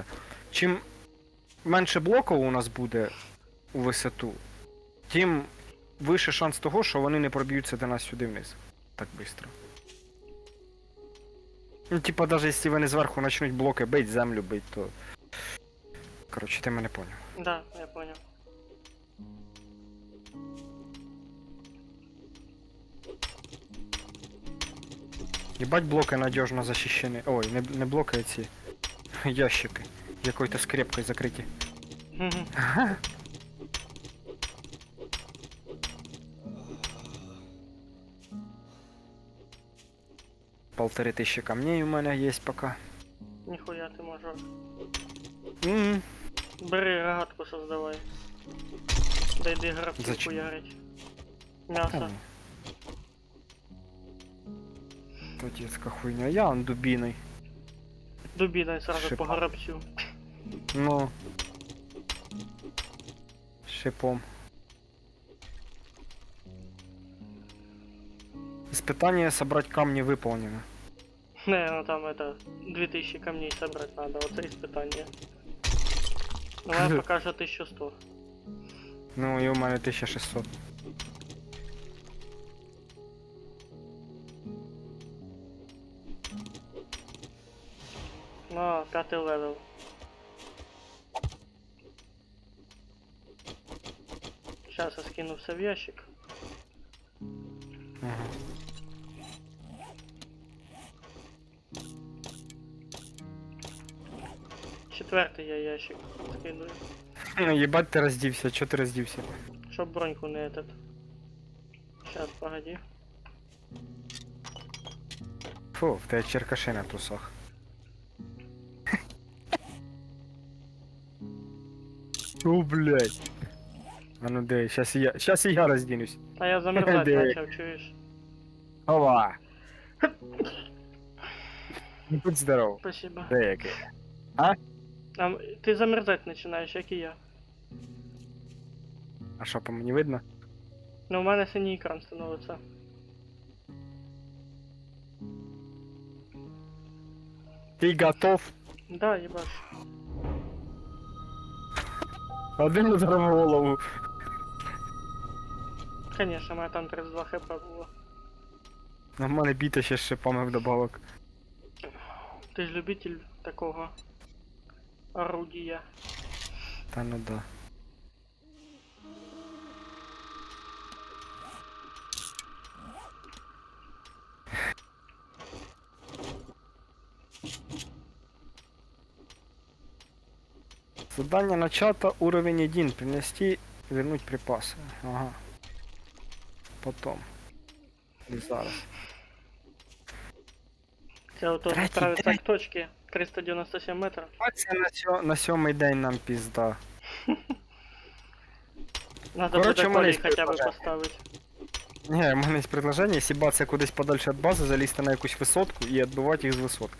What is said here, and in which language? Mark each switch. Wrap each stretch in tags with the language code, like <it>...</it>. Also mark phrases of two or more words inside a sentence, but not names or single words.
<uk>Чим менше блоків у нас буде у висоту, тим вище шанс того, що вони не проб'ються до нас сюди вниз. Так швидко. Ну, типа, навіть якщо вони зверху почнуть блоки бить, землю бить, то. Коротше, ти мене поняв.</uk> <ru>Да, я понял. Ебать, блоки надежно защищены.</ru> <uk>Ой, не блоки, а ці ящики. Якою-то скрепкою закриті. Мгм. 1500 камней у мене є пока. Ніхуя ти мажор. Мгм. Бери рогатку создавай. Да йди гравців</uk> <ru>Зачем? хуярить.</ru> <uk>Та М'ясо. ну. То детська хуйня. Я он дубіний.</uk> <ru>Дубіна сразу по Шипа.</ru> <uk>горобцю. Ну. Шипом.</uk> <ru>Испытание собрать камни выполнено. Не, ну там это 2000 камней собрать надо, вот это испытание. Ну я пока что 1100.</ru> <uk>Ну і у мене 1600.</uk> <ru>Ну, 5 левел. Сейчас я скину все в ящик. Ага.</ru> <uk>Четвертий я ящик скидую. Ну, ебать ти роздівся, чого ти роздівся?</uk> <ru>Чтоб броньку не этот. Сейчас, погоди.</ru> <uk>Фу, в тебе черкаши на трусах.</uk> <ru>О, блядь.</ru> <uk>А ну дай, щас і я роздінусь.</uk> <ru>А я замерзать</ru> <uk>Де?</uk> <ru>начал, чуешь?</ru> <uk>Ова. Ну, будь здоров.</uk> <ru>Спасибо.</ru> <uk>Де який?</uk> <ru>Ты замерзать начинаешь,</ru> <uk>як і я. А що, по мені видно? Ну, у мене синій екран становиться. Ти готов?</uk> <ru>Да, ебаш. Один удар в голову.</ru> <uk>Конечно, у мене там 32 хп було. На мене біта ще з шипами вдобавок. Ти ж любитель такого орудия. Та ну да.</uk> <ru>Задание начато, уровень 1, принести, вернуть припасы. Ага. Потом. И зараз.</ru> <uk>Це ото Третій відправиться день. к точці 397 метрів. Це на сьомий день нам пізда.</uk> <ru>Надо Короче,</ru> <uk>буде у мене колій є хоча б предложення. поставити. Не, у мене є предложення, сібатися кудись подальше від бази, залізти на якусь висотку і відбивати їх з висотки.</uk>